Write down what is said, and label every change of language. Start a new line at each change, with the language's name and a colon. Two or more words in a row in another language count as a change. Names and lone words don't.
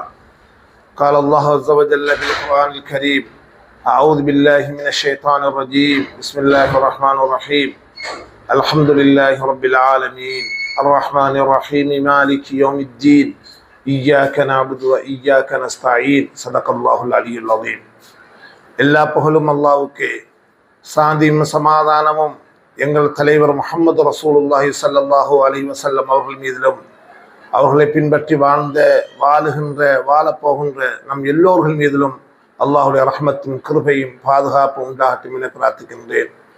Arabic: قال الله عز وجل في القرآن الكريم أعوذ بالله من الشيطان الرجيم بسم الله الرحمن الرحيم الحمد لله رب العالمين الرحمن الرحيم مالك يوم الدين إياك نعبد وإياك نستعين صدق الله العلي العظيم
Tamil: எல்லா புகழும் அல்லாஹ்வுக்கே, சாந்தியும் சமாதானமும் எங்கள் தலைவர் முஹம்மது
Arabic: رسول الله صلى الله عليه وسلم
Tamil: அவர்கள் மீதிலும், அவர்களை பின்பற்றி வாழப்போகின்ற நம் எல்லோர்கள் மீதிலும் அல்லாஹுடைய ரஹ்மத்தும் கிருபையும் பாதுகாப்பும் உண்டாகட்டும் என பிரார்த்திக்கின்றேன்.